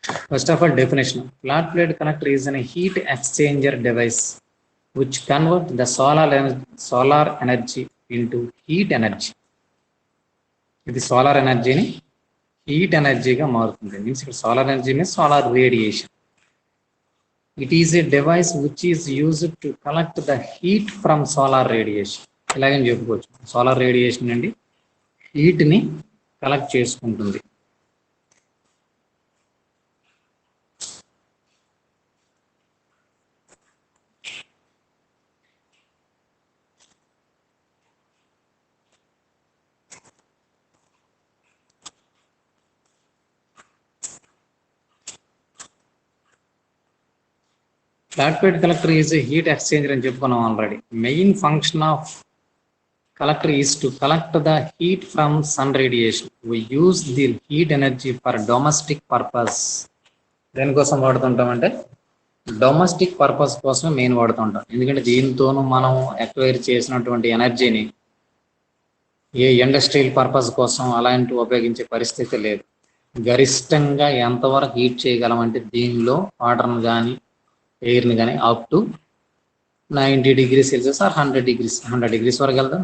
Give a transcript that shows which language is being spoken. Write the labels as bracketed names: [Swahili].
[English] First of all, definition. Flat plate collector is a heat exchanger device which converts the solar energy into heat energy. [Telugu] ఇది solar ఎనర్జీని heat ఎనర్జీగా మారుతుంది. [English] Means ఇక్కడ solar energy means solar radiation. It is a device which is used to collect the heat from solar radiation. [Telugu] ఇలాగని చెప్పుకోవచ్చు, solar radiation నుండి హీట్ని collect చేసుకుంటుంది. [English] Flat plate collector is a heat exchanger [Telugu] అని చెప్పుకున్నాం already. [English] Main function of collector is to collect the heat from sun radiation. We use the heat energy for domestic purpose. [Telugu] దేనికోసం వాడుతుంటామంటే domestic purpose కోసం main వాడుతుంటాం. ఎందుకంటే దీంతోనూ మనం acquire చేసినటువంటి ఎనర్జీని ఏ industrial purpose కోసం అలాంటి ఉపయోగించే పరిస్థితి లేదు. గరిష్టంగా ఎంతవరకు హీట్ చేయగలమంటే దీనిలో వాటర్ని కానీ ఎయిర్ని కానీ up to 90 degrees Celsius are 100 degrees వరకు వెళ్తాం.